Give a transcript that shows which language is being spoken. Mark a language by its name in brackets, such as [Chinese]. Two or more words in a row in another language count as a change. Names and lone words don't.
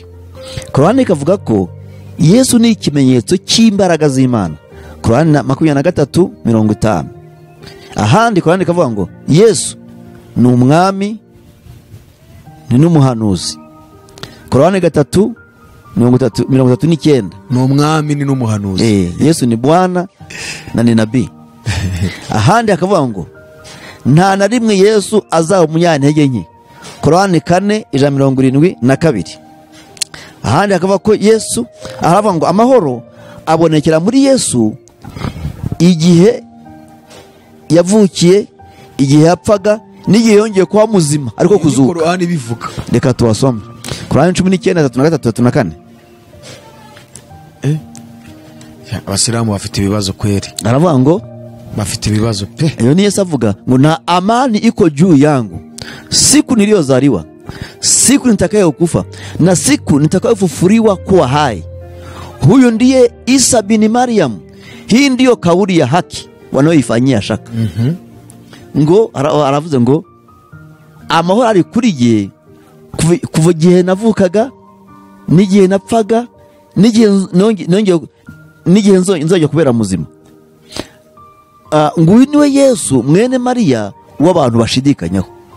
[Kinyarwanda] Korowani kavuga ko Yesu ni ikimenyetso cy'imbaraga z'Imana. Korowani 23:50. Ahandi Korowani kavuga ngo Yesu ni umwami ni n'umuhanuzi. Korowani 3:39. Ni umwami ni n'umuhanuzi. [Swahili] Yesu ni Bwana na ni nabii. [Kinyarwanda] Ahandi akavuga ngo nta na rimwe Yesu azaba umunyantege nke. Korowani 4:72. Ahandi akavuga ko Yesu aravuga ngo amahoro abonekera muri Yesu igihe yavukiye, igihe yapfaga, n'igihe yongeye kuba muzima ariko kuzuka. Korowani bivuga. Reka tuwasome. Korowani 19:3-4. Abasilamu bafite ibibazo kweli. Aravuga ngo bafite ibibazo pe. Iyo ni Yesu avuga ngo [Swahili] na amani iko juu yangu siku niliyozaliwa, siku nitakayokufa na siku nitakayofufuliwa kuwa hai. Huyu ndiye Isa bin Maryam. Hii ndiyo kauli ya haki wanaoifanyia shaka. [Kinyarwanda] Ngo aravuze ngo amahoro ari kuri ye kuva gihe navukaga, n'igihe napfaga, n'igihe nzojya kubera muzima. Nguyu niwe Yesu mwene Mariya w'abantu bashidikanyaho.